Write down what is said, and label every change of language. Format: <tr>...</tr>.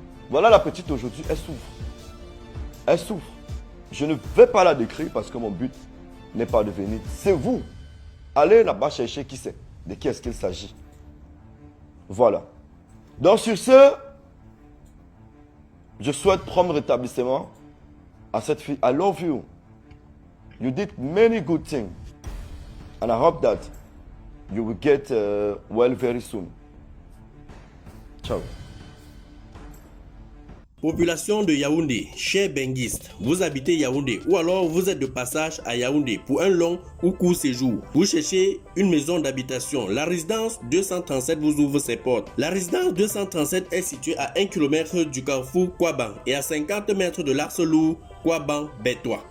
<fr>Voilà la petite aujourd'hui, elle souffre. Elle souffre. Je ne vais pas la décrire parce que mon but n'est pas de venir. C'est vous. Allez là-bas chercher qui c'est. De qui est-ce qu'il s'agit. Voilà. Donc sur ce, je souhaite prompt rétablissement à cette fille.</fr> <en>I love you. You did many good things. And I hope that you will get well very soon.</en> <fr>Ciao. Population de Yaoundé, chers benguistes, vous habitez Yaoundé ou alors vous êtes de passage à Yaoundé pour un long ou court séjour. Vous cherchez une maison d'habitation. La résidence 237 vous ouvre ses portes. La résidence 237 est située à 1 km du carrefour Kouaban et à 50 mètres de l'axe lourd Kouaban-Bétois.</fr>